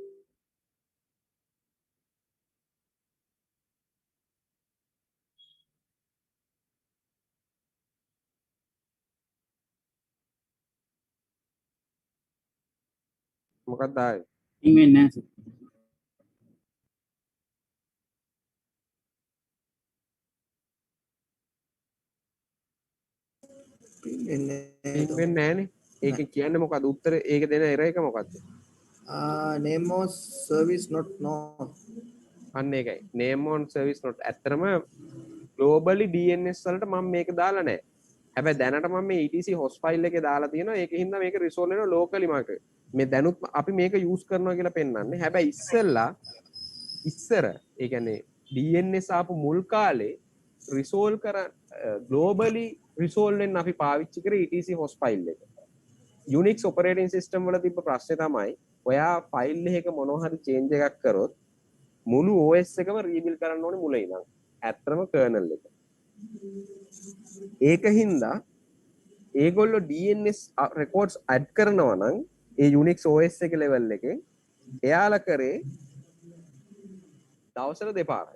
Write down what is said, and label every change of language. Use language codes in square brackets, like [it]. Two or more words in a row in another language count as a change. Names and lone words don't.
[si] මොකක්ද ආවේ? පින් වෙන්නේ නැහැ සර්. පින් වෙන්නේ නැහනේ. ඒකෙන් කියන්නේ මොකද්ද? උත්තරේ ඒක දෙන එරර් එක මොකද්ද? [en] name of service not known. [si] අන්න ඒකයි. [en] name on service not. [si] ඇත්තටම [en] globally DNS [si] වලට මම මේක දාලා නැහැ. හැබැයි දැනට මම මේ [en] ETC host file [si] එකේ දාලා තියෙනවා. ඒකෙන් හින්දා මේක resolve වෙනවා locally මාකට. මේ දැනුත් අපි මේක use කරනවා කියලා පෙන්වන්නේ. හැබැයි ඉස්සර ඒ කියන්නේ DNS ආපු මුල් කාලේ resolve කර [en] globally resolve [si] වෙන්න අපි පාවිච්චි කරේ [en] ETC host file [si] එක. [en] Unix operating system [si] වල තිබ්බ ප්‍රශ්නේ තමයි ඔයා ෆයිල් එකක මොනවා හරි change එකක් කරොත් මුළු OS එකම රීබිල්ඩ් කරන්න ඕනේ මුල ඉඳන්. ඇත්තම kernel එක. ඒක හින්දා ඒගොල්ලෝ [en] DNS records add [si] කරනවා නම් ඒ [en] Unix OS [si] එක level එකේ එයාලා කරේ දවසට දෙපාරයි.